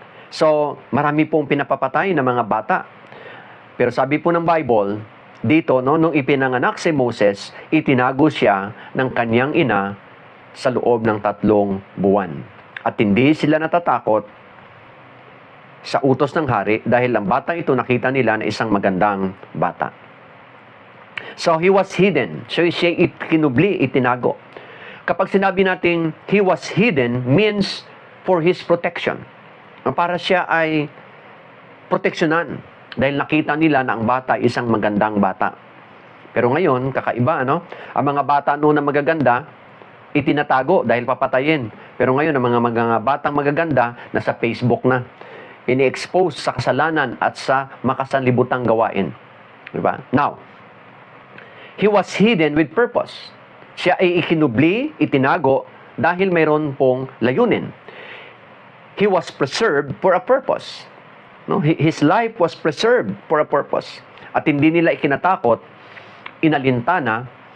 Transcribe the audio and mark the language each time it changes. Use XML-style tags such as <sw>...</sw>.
<tl>So marami pong pinapapatay ng mga bata. Pero sabi po ng Bible, dito, nung ipinanganak si Moses, itinago siya ng kanyang ina sa loob ng 3 buwan. At hindi sila natatakot sa utos ng hari dahil ang batang ito nakita nila na isang magandang bata.</tl> <en>So, he was hidden. So,</en> <tl>siya kinubli, itinago. Kapag sinabi natin</tl> <en>he was hidden, means for his protection.</en> <tl>Para siya ay proteksyonan. Dahil nakita nila na ang bata isang magandang bata. Pero ngayon, kakaiba, Ang mga bata noon na magaganda, itinatago dahil papatayin. Pero ngayon, ang mga batang magaganda, nasa Facebook na. Ini-expose sa kasalanan at sa makasanlibutang gawain. Diba?</tl> <en>Now, he was hidden with purpose.</en> <tl>Siya ay ikinubli, itinago, dahil mayroon pong layunin.</tl> <en>He was preserved for a purpose. His life was preserved for a purpose.</en> <tl>At hindi nila ikinatakot, inalintana</tl>